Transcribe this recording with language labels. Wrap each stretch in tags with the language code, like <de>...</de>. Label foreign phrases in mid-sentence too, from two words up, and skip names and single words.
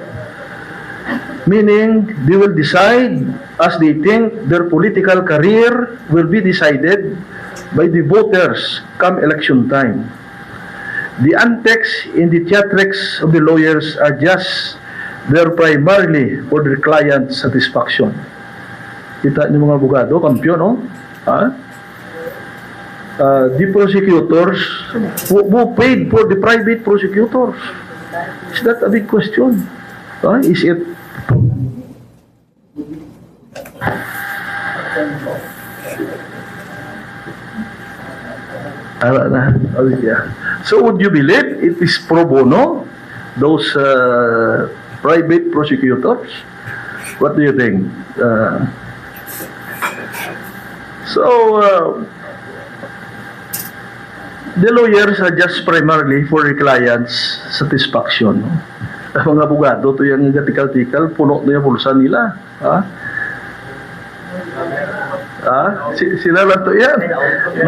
<en>Meaning, they will decide as they think their political career will be decided by the voters come election time. The antics in the theatrics of the lawyers are just there primarily for their client satisfaction.</en> <tl>Kita niyo mga abogado, kampiyon, no?</tl> <en>The prosecutors who paid for the private prosecutors. Is that a big question? Is it? So would you believe it is pro bono, those private prosecutors? What do you think? The lawyers are just primarily for the client's satisfaction.</en> <tl>Ang mga abogado, ito yung gatikal-tikal, puno na yung pulsa nila. Sila lang to yan.</tl>